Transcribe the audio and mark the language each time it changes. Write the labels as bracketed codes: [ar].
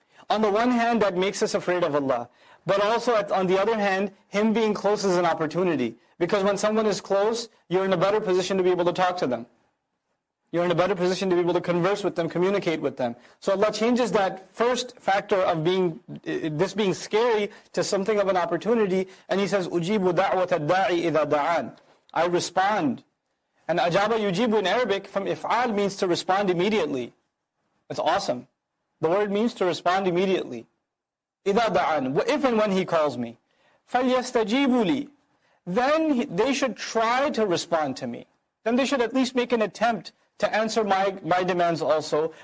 [en] On the one hand, that makes us afraid of Allah. But also, on the other hand, Him being close is an opportunity. Because when someone is close, you're in a better position to be able to talk to them. You're in a better position to be able to converse with them, communicate with them. So Allah changes that first factor of this being scary to something of an opportunity. And He says, [ar] أُجِيبُ دَعْوَةَ الدَّاعِ إِذَا دَعَانِ. [en] I respond. And ajaba yujibu in Arabic from if'al means to respond immediately. That's awesome. The word means to respond immediately. [ar] إِذَا دَعَانِ. [en] If and when He calls me. [ar] فَلْيَسْتَجِيبُوا لِي. [en] Then they should try to respond to me. Then they should at least make an attempt to answer my demands also.